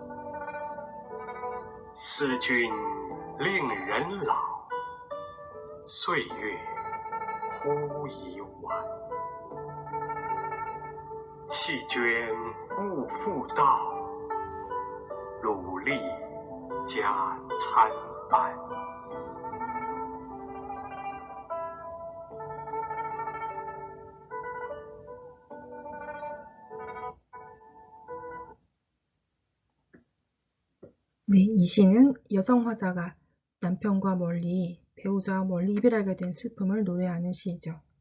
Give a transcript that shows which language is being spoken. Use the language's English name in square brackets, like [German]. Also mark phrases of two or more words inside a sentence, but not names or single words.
[Chinese] 思君令人老，岁月忽已晚。弃捐勿复道，努力加参半。 [Korean] 네, 이 시는 여성 화자가 남편과 멀리, 배우자와 멀리 이별하게 된 슬픔을 노래하는 시이죠.